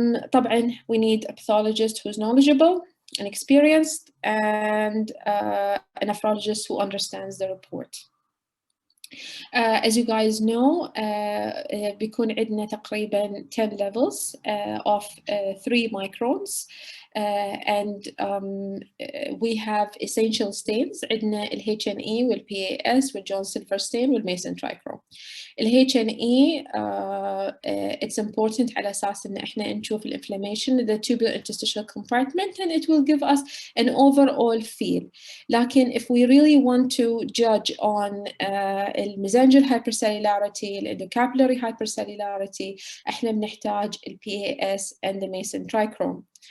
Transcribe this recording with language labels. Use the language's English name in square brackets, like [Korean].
[English] طبعاً we need a pathologist who's knowledgeable and experienced and a nephrologist who understands the report. As you guys know, [Arabic] بيكون عندنا تقريباً [English] 10 levels of 3 microns. And we have essential stains. [Arabic] عندنا HNE والPAS والجون سيلفر stain والميسن trichrome. [English] HNE it's important [Arabic] على أساس إن إحنا نشوف [English] inflammation in the tubular interstitial compartment and it will give us an overall feel. لكن if we really want to judge on mesangial hypercellularity, the capillary hypercellularity, [Arabic] إحنا بنحتاج [English] PAS and the Mason trichrome.